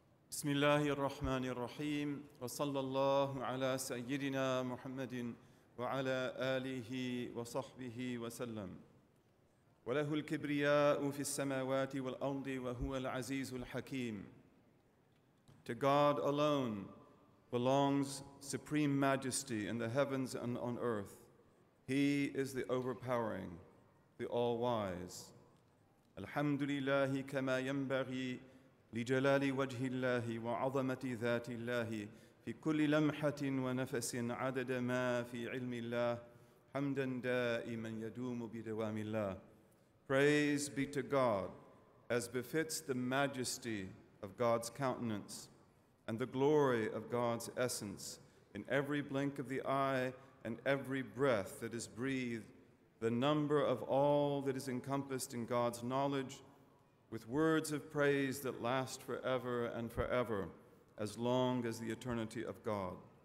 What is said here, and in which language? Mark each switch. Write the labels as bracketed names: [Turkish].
[Arabic] بسم الله الرحمن الرحيم وصلى الله على سيدنا محمد وعلى آله وصحبه وسلم وله الكبرياء في السماوات والأرض وهو العزيز الحكيم. [English] To God alone belongs supreme majesty in the heavens and on earth. He is the overpowering, the all-wise. [Arabic] Alhamdulillahi kama yanbaghi لجلال وجه الله وعظمة ذات الله في كل لمحة ونفس عدد ما في علم الله حمدا دائما يدوم بدوام الله. [English] Praise be to God as befits the majesty of God's countenance and the glory of God's essence in every blink of the eye and every breath that is breathed, the number of all that is encompassed in God's knowledge, with words of praise that last forever and forever, as long as the eternity of God.